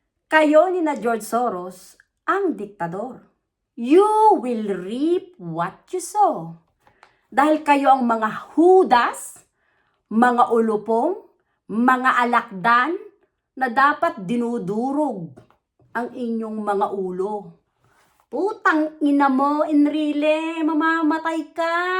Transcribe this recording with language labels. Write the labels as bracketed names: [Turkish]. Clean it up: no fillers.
[Filipino] Kayo ni na George Soros ang diktador. [English] You will reap what you sow. [Filipino] Dahil kayo ang mga Judas, mga ulupong, mga alakdan na dapat dinudurog ang inyong mga ulo. Putang ina mo, Enrile, mamamatay ka.